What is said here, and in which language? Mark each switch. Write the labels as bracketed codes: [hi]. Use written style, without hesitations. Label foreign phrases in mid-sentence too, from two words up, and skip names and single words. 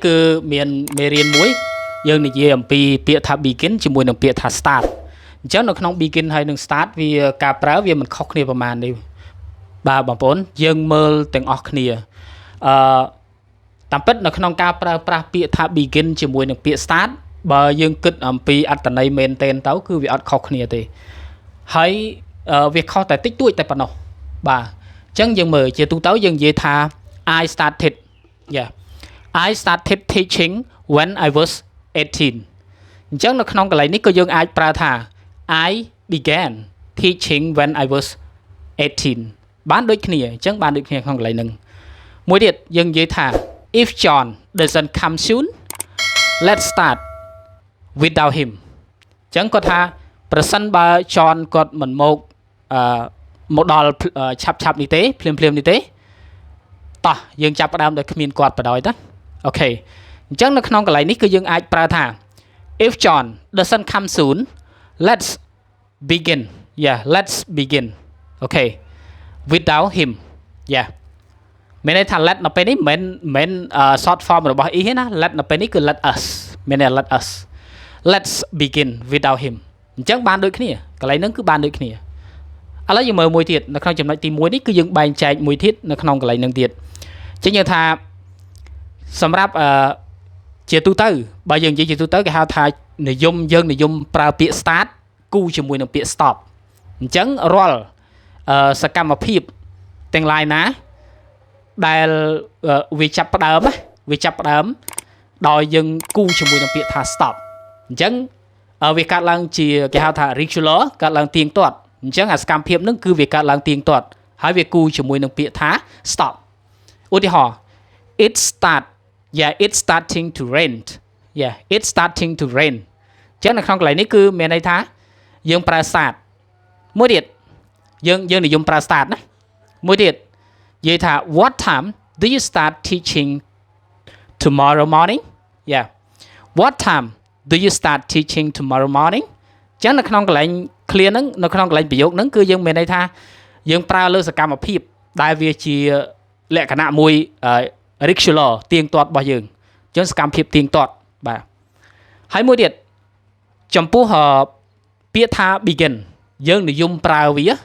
[km] គឺមានមេរៀនមួយយើងនិយាយអំពីពាក្យថា begin ជាមួយនឹងពាក្យថា start អញ្ចឹងនៅក្នុង begin ហើយនឹង start វាការប្រើវាមិនខុសគ្នាប្រហែលនេះបាទបងប្អូនយើងមើលទាំងអស់គ្នា តាមពិតនៅក្នុងការប្រើប្រាស់ពាក្យថា begin ជាមួយនឹងពាក្យ start បើយើងគិតអំពីអត្ថន័យមែនទែនទៅគឺវាអត់ខុសគ្នាទេហើយវាខុសតែ តិចតួចតែប៉ុណ្ណោះបាទអញ្ចឹងយើងមើលជាទូទៅយើងនិយាយថា [en] I started I started teaching when I was 18 [km] អញ្ចឹងនៅក្នុងក ន្លែងនេះក៏យើងអាចប្រើថា [en] I began teaching when I was 18 [km] បានដូចគ្នាអញ្ចឹងបានដូច គ្នាក្នុងកន្លែងហ្នឹងមួយទៀតយើងនិយាយថា [en] if John doesn't come soon let's start without him [km] អញ្ចឹងគាត់ថាប្រសិនបើ John គាត់មិនមកដល់ឆាប់នេះទេភ្លាមនេះទេតោះយើងចាប់ផ្ដើមដោយគ្មានគាត់បដ ாய் តាអូខេអញ្ចឹងនៅក្នុងកន្លែងនេះគឺយើងអាចប្រើថា [en] if John doesn't come soon let's begin okay without him [km] មានន័យថា let នៅពេលនេះមិន [en] short form [km] របស់ e ទេណា let នៅពេលនេះគឺ [en] let us [km] មានន័យ [en] let us let's begin without him [km] អញ្ចឹងបានដូចគ្នាកន្លែងហ្នឹងគឺបានដូចគ្នាឥឡូវយើងមើលមួយទៀតនៅក្នុងចំណុចទី1នេះគឺយើងបែងចែកមួយទៀតនៅក្នុងកន្លែងហ្នឹងទៀតអញ្ចឹងយើងថាសម្រាប់ជាទូទៅបើយើងនិយាយជាទូទៅគេហៅថា យើងនិយមប្រើពាក្យ start គូជាមួយនឹងពាក្យ stop អញ្ចឹងរាល់សកម្មភាពទាំងឡាយណាដែលវាចាប់ផ្ដើមដោយយើងគូជាមួយនឹងពាក្យថា stop អញ្ចឹងវាកាត់ឡើងជាគេហៅថា regular កាត់ឡើងទៀងទាត់អញ្ចឹងអាសកម្មភាពហ្នឹងគឺវាកាត់ឡើងទៀងទាត់ហើយវាគូជាមួយនឹងពាក្យថា stop ឧទាហរណ៍ [en] it's starting to rain it's starting to rain [km] អញ្ចឹងនៅក្នុងកន្លែងនេះគឺមានន័យថាយើងប្រើ start មួយទៀតយើងនិយមប្រើ start ណាមួយទៀតនិយាយថា [en] what time do you start teaching tomorrow morning what time do you start teaching tomorrow morning [km] អញ្ចឹងនៅក្នុងកន្លែង clear ហ្នឹងនៅក្នុងកន្លែងប្រយោគហ្នឹងគឺយើងមានន័យថាយើងប្រើលើសកម្មភាពដែលវាជាលក្ខណៈមួយregular ទៀងទាត់របស់យើងអញ្ចឹងសកម្មភាពទៀងទាត់បាទហើយមួយទៀតចំពោះពាក្យថា begin យើងនិយមប្រើវា